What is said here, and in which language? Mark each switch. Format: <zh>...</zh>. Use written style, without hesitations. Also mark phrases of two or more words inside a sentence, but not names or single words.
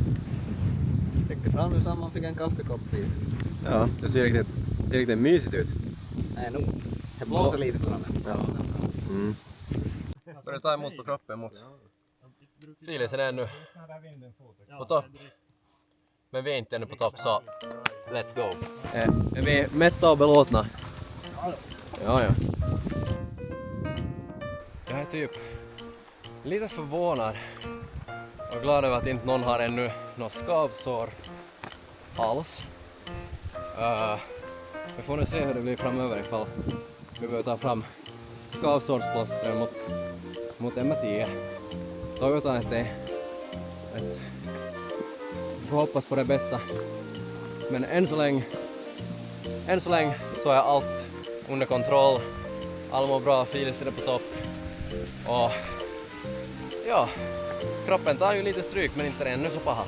<sv>Riktigt bra nu samman fick en kaffekopp till. Ja, det ser riktigt mysigt ut. Nej nog. Det blåser lite på den. Ja. Mm. Börjar ta emot på kroppen mot Filisen är ännu på topp. Men vi är inte ännu på topp så</sv> <en>let's go.</en> <sv>Är vi mätta och belåtna? Ja, ja. Jag är typ lite förvånad och glad över att inte någon har ännu något skavsår alls. Vi får nu se hur det blir framöver ifall vi behöver ta fram skavsårsplåster mot M10.</sv> <fi>Toivotaan ettei.</fi> <sv>Vi får hoppas på det bästa. Men än så länge så är allt under kontroll. Alla mår bra, Filisen är på topp. Och ja, kroppen tar ju lite stryk men inte ännu så paha.</sv>